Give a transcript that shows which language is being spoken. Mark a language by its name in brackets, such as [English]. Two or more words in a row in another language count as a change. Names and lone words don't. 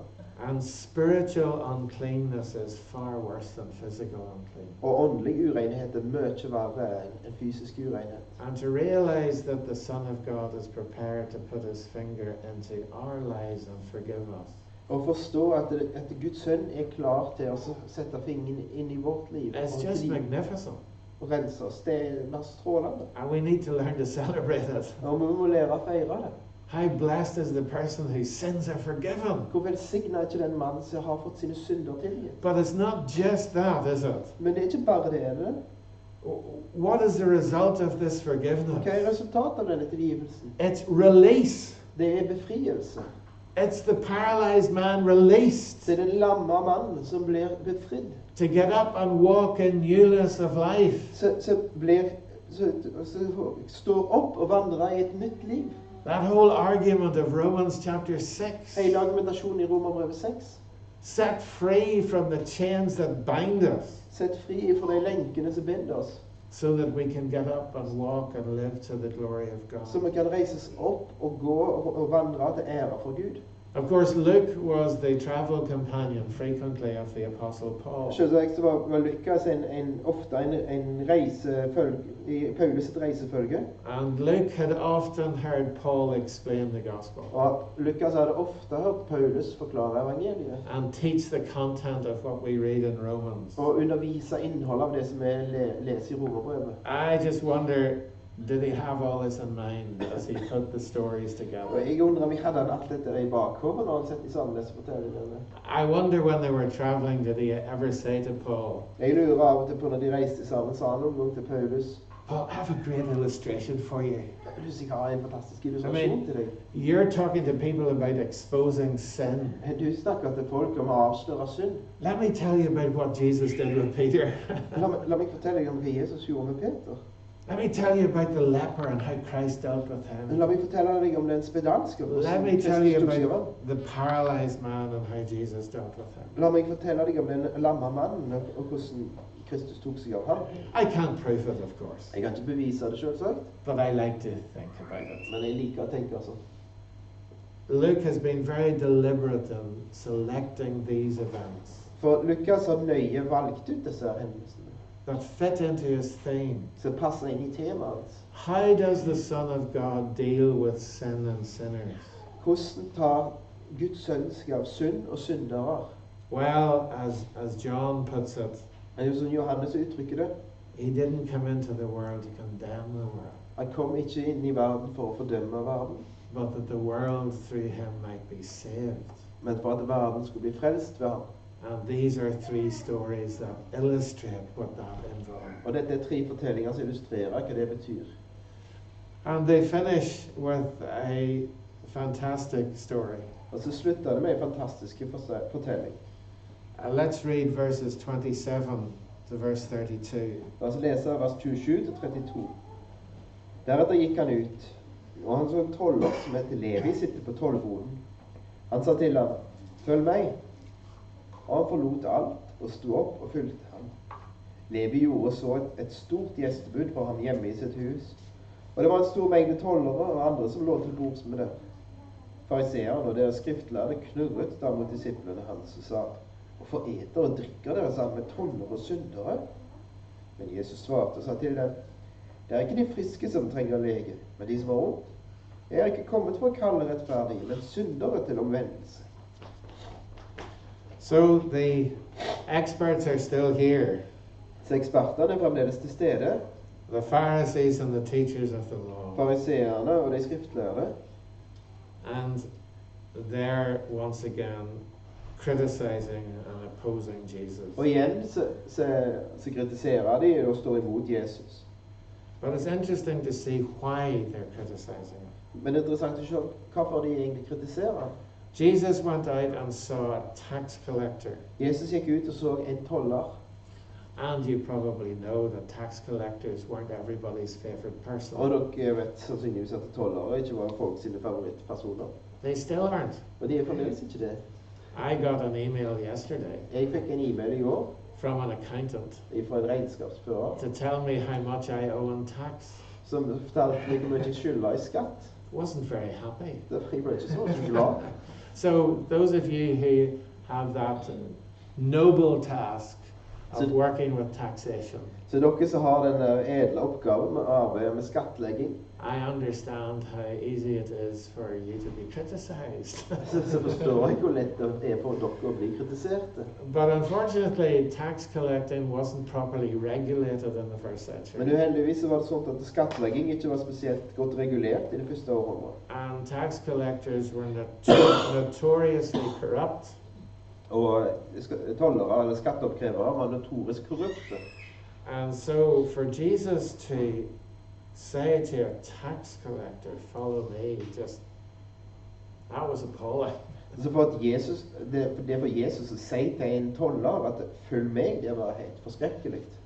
[English] And spiritual uncleanness is far worse than physical uncleanness. [Norwegian] Og åndelig urenhet er mye verre enn fysisk urenhet. [English] And to realize that the Son of God is prepared to put his finger into our lives and forgive us. [Norwegian] Og forstå at Guds sønn er klar til å sette fingeren inn i vårt liv [English] It's just magnificent. [Norwegian] og rense oss. Det er bare strålende. [English] And we need to learn to celebrate it. [Norwegian] Og vi må lære å feire det. [English] How blessed is the person whose sins are forgiven. [Norwegian] Hvor velsignet er ikke den mannen som har fått sine synder tilgitt. [English] But it's not just that, is it? [Norwegian] Men det er ikke bare det, er det? [English] What is the result of this forgiveness? [Norwegian] Hva er resultatet av denne tilgivelsen? [English] It's release. [Norwegian] Det er befrielse. [English] It's the paralyzed man released [Norwegian] Det er den lamme mannen som blir befridd. [English] to get up and walk in newness of life. [Norwegian] Så står opp og vandrer i et nytt liv. [English] That whole argument of Romans chapter 6. [Norwegian] Hele argumentasjonen i Romerbrevet 6. [English] Set free from the chains that bind us, [Norwegian] Sett fri fra de lenkene som binder oss. [English] so that we can get up and walk and live to the glory of [Norwegian] Så [English] God. [Norwegian] vi kan reises opp og gå og vandre til ære for Gud. [English] Of course, Luke was the travel companion frequently of the Apostle Paul. [Norwegian] Selvsagt så var Lukas ofte en reisefølge, i Paulus' reisefølge. [English] And Luke had often heard Paul explain the gospel [Norwegian] Og Lukas hadde ofte hørt Paulus forklare evangeliet. [English] and teach the content of what we read in Romans. [Norwegian] Og undervise innholdet av det som vi leser i Romerbrevet. [English] I just wonder, did he have all this in mind as he put the stories [Norwegian] Og [English] together? [Norwegian] jeg undrer om han hadde alt dette i bakhodet når han setter sammen disse fortellingene. [English] I wonder when they were traveling, did he ever say to Paul, [Norwegian] Jeg lurer av og til på når de reiste sammen, sa han noen gang til Paulus, [English] Paul, I have a great illustration for you. [Norwegian] Jeg har en fantastisk illustrasjon til deg. [English] You're talking to people about exposing sin. [Norwegian] Du snakker til folk om å avsløre synd. [English] Let me tell you about what Jesus did with Peter. [Norwegian] La meg fortelle deg om hva Jesus gjorde med Peter. [English] Let me tell you about the leper and how Christ dealt with him. [Norwegian] La meg fortelle deg om den spedalske. [English] Let me tell you about the paralyzed man and how Jesus dealt with him. [Norwegian] La meg fortelle deg om den lamma mannen og hvordan Kristus tok seg av ham. [English] I can't prove it, of course, [Norwegian] Jeg kan ikke bevise det selvsagt, [English] but I like to think about it. [Norwegian] men jeg liker å tenke sånn. [English] Luke has been very deliberate in selecting these events [Norwegian] For Lukas har nøye valgt ut disse hendelsene, [English] that fit into his theme. [Norwegian] som passer inn i temaet hans. [English] How does the Son of God deal with sin and sinners? [Norwegian] Hvordan tar Guds sønn seg av synd og syndere? [English] Well, as John puts it, [Norwegian] Det er jo sånn Johannes uttrykker det. [English] he didn't come into the world to condemn the world, [Norwegian] Han kom ikke inn i verden for å fordømme verden, [English] but that the world through him might be saved. [Norwegian] men for at verden skulle bli frelst ved ham. [English] And these are three stories that illustrate what that involves. [Norwegian] Og dette er 3 fortellinger som illustrerer hva det betyr. [English] And they finish with a fantastic story. [Norwegian] Og så slutter det med en fantastisk fortelling. [English] Let's read verses 27 to verse 32. [Norwegian] La oss lese vers 27 til 32. Deretter gikk han ut, og han så en toller som heter Levi sitte på tollboden. Han sa til ham, følg meg. Og han forlot alt og sto opp og fulgte ham. Levi gjorde så et stort gjestebud for ham hjemme i sitt hus. Og det var en stor mengde tollere og andre som lå til bords med det. Fariseerne og deres skriftlærde knurret da mot disiplene hans og sa, hvorfor eter og drikker dere sammen med tollere og syndere? Men Jesus svarte og sa til dem, det er ikke de friske som trenger lege, men de som har vondt. Jeg er ikke kommet for å kalle rettferdige, men syndere til omvendelse. [English] So the experts are still here, [Norwegian] Så ekspertene er fremdeles til stede, [English] the Pharisees and the teachers of the law. [Norwegian] fariseerne og de skriftlærde, [English] And they're once again criticizing and opposing Jesus. [Norwegian] og igjen så kritiserer de og står imot Jesus. [English] But it's interesting to see why they're criticizing him. [Norwegian] Men det er interessant å se hvorfor de egentlig kritiserer. [English] Jesus went out and saw a tax collector. [Norwegian] Jesus gikk ut og så en toller, [English] And you probably know that tax collectors weren't everybody's favorite person. [Norwegian] og dere vet sannsynligvis at tollere ikke var folk sine favorittpersoner. [English] They still aren't. [Norwegian] Og de er fremdeles ikke det. [English] I got an email yesterday [Norwegian] Jeg fikk en e-mail i går [English] from an accountant [Norwegian] fra en regnskapsfører [English] to tell me how much I owe in tax. [Norwegian] som fortalte meg hvor mye jeg skylder i skatt. [English] Wasn't very happy. [Norwegian] Jeg ble ikke så glad. [English] So those of you who have that noble task of [Norwegian] So- [English] working with taxation, [Norwegian] Så dere som har den edle oppgaven med arbeidet med skattlegging, [English] I understand how easy it is for you to be criticized. [Norwegian] så forstår jeg hvor lett det er for dere å bli kritiserte. [English] But unfortunately, tax collecting wasn't properly regulated in the first [Norwegian] Men [English] century. [Norwegian] uheldigvis så var det sånn at skattlegging ikke var spesielt godt regulert i det første århundret. [English] And tax collectors were notoriously corrupt. [Norwegian] Og tollere eller skatteoppkrevere var notorisk korrupte. [English] And so for Jesus to say to a tax collector, follow me, that was appalling. [Norwegian] Så for at det for Jesus å si til en toller at følg meg, det var helt forskrekkelig.